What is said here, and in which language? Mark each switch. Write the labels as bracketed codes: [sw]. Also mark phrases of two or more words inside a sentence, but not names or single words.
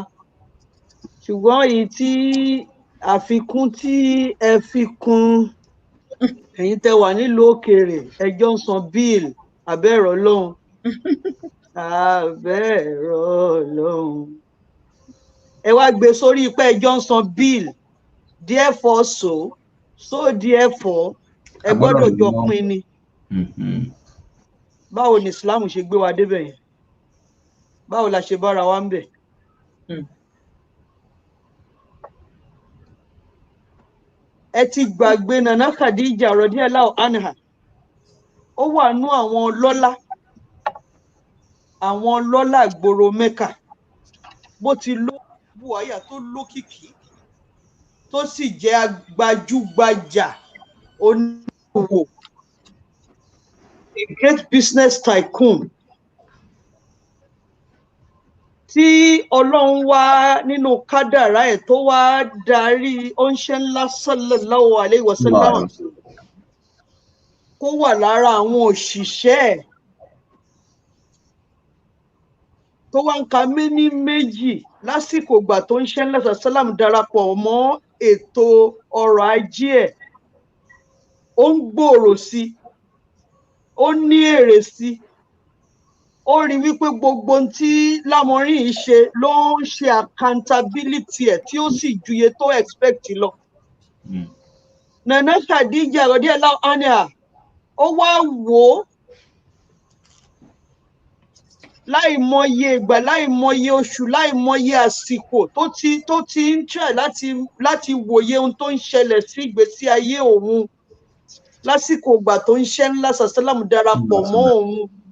[yo] Ṣùgbọ́n èyí tí àfikún tí ẹ fi kún, ẹ̀yin tẹ́ wà nílùú òkèèrè, ẹjọ́ ń san bíìlì abẹ́rọ̀ lọ́hùn. Abẹ́rọ̀ lọ́hùn. Ẹ wá gbé sórí pé ẹjọ́ ń san bíìlì. [en] Therefore so therefore [yo] ẹ gbọ́dọ̀ jọ pín ni. Báwo ni Islam ṣe gbé wa débẹ̀ yẹn? Báwo la ṣe bára wa ń bẹ̀? Ẹ ti gbàgbé Nana Khadija [ar] رضي الله عنها. [yo] Ó wà nú àwọn lọ́lá gbòòrò Mẹ́kà. Bó ti ló buwaya tó lókìkí, tó sì jẹ́ gbajúgbajà oníṣòwò, [en] a great business tycoon. [yo] Tí Ọlọ́run wá nínú kádàrá ẹ̀ tó wá darí oníṣẹ́ ńlá [ar] صلى الله عليه وسلم [yo] kó wà lára àwọn òṣìṣẹ́ ẹ̀ tó wá ń ka méní méjì lásìkò ìgbà tó ń ṣe ńlá sallam darapọ̀ mọ́ ètò ọrọ̀ ajé ẹ̀. Ó ń gbòòrò sí, ó ní èrè sí. Ó rí wípé gbogbo ohun tí Lámọrin yìí ṣe ló ń ṣe accountability ẹ̀ tí ó sì ju iye tó expect lọ. Nana Khadija [ar] رضي الله عنها, [yo] ó wá wò ó láìmọye ìgbà, láìmọye oṣù, láìmọye àsìkò tó ti ń try láti wòye ohun tó ń ṣẹlẹ̀ sí ìgbésí ayé òun lásìkò ìgbà tó ń ṣe ńlá sàsálàmù darapọ̀ mọ́ òun.